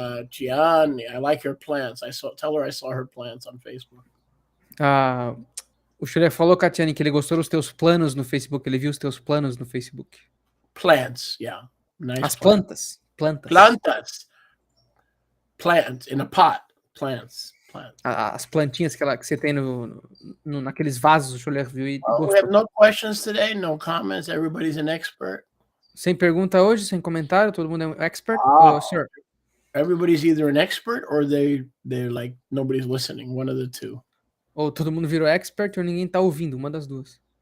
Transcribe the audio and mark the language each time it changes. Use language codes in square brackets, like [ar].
[en] Gianni, I like her plants. Tell her I saw her plants on Facebook. [pt] O Schiller falou, Catiane, que ele gostou dos teus planos no Facebook. Ele viu os teus planos no Facebook. [en] Plants, yeah. Nice [pt] As [en] plants. [pt] plantas. [en] Plants in a pot. Plants. [pt] As plantinhas que você tem naqueles vasos, o Schiller viu e gostou. [en] We have no questions today, no comments. Everybody's an expert. [pt] Sem pergunta hoje, sem comentário, todo mundo é um expert. [en] Sir. Everybody's either an expert or they're like nobody's listening. One of the two. [pt] Ou todo mundo virou expert ou ninguém tá ouvindo, uma das duas.